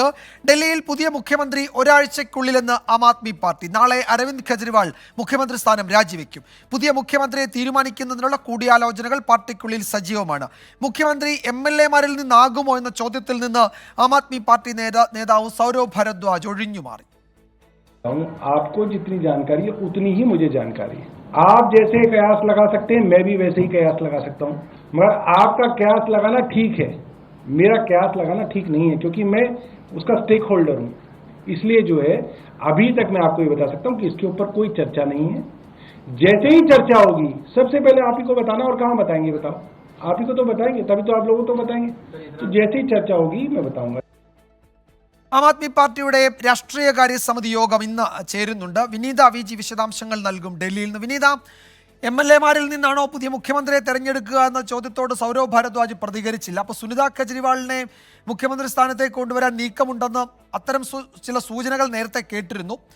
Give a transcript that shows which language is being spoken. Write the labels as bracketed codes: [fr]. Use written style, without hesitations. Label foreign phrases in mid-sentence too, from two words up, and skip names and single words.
[ml] ഡൽഹിയിൽ പുതിയ മുഖ്യമന്ത്രി ഒരാഴ്ചയ്ക്കുള്ളിലെന്ന് ആം ആദ്മി പാർട്ടി. നാളെ അരവിന്ദ് കെജ്രിവാൾ മുഖ്യമന്ത്രി സ്ഥാനം രാജിവെക്കും. പുതിയ മുഖ്യമന്ത്രിയെ തീരുമാനിക്കുന്നതിനുള്ള കൂടിയാലോചനകൾ പാർട്ടിക്കുള്ളിൽ സജീവമാണ്. മുഖ്യമന്ത്രി MLA-മാരിൽ നിന്നാകുമോ എന്ന ചോദ്യത്തിൽ നിന്ന് ആം ആദ്മി പാർട്ടി നേതാവ് സൗരവ് ഭരദ്വാജ് ഒഴിഞ്ഞുമാറി. [hi] आपको जितनी जानकारी है उतनी ही मुझे जानकारी है. आप जैसे कयास लगा सकते हैं, मैं भी वैसे ही कयास लगा सकता हूं, मगर आपका कयास लगाना ठीक है, मेरा कयास लगाना ठीक नहीं है, क्योंकि मैं उसका स्टेक होल्डर हूं. इसलिए जो है अभी तक मैं आपको ये बता सकता हूं कि इसके ऊपर कोई चर्चा नहीं है. जैसे ही चर्चा होगी सबसे पहले आप ही को बताना. और कहां बताएंगे बताओ? आप ही को तो बताएंगे, तभी तो आप लोगों को बताएंगे. तो जैसे ही चर्चा होगी मैं बताऊंगा. [ml] ആം ആദ്മി പാർട്ടിയുടെ രാഷ്ട്രീയകാര്യ സമിതി യോഗം ഇന്ന് ചേരുന്നുണ്ട്. വിനീത VG വിശദാംശങ്ങൾ നൽകും ഡൽഹിയിൽ നിന്ന്. വിനീത, MLA-മാരിൽ നിന്നാണോ പുതിയ മുഖ്യമന്ത്രിയെ തെരഞ്ഞെടുക്കുക എന്ന ചോദ്യത്തോട് സൗരവ് ഭരദ്വാജ് പ്രതികരിച്ചില്ല. അപ്പോൾ സുനിത കെജ്രിവാളിനെ മുഖ്യമന്ത്രി സ്ഥാനത്തേക്ക് കൊണ്ടുവരാൻ നീക്കമുണ്ടെന്ന് അത്തരം ചില സൂചനകൾ നേരത്തെ കേട്ടിരുന്നു.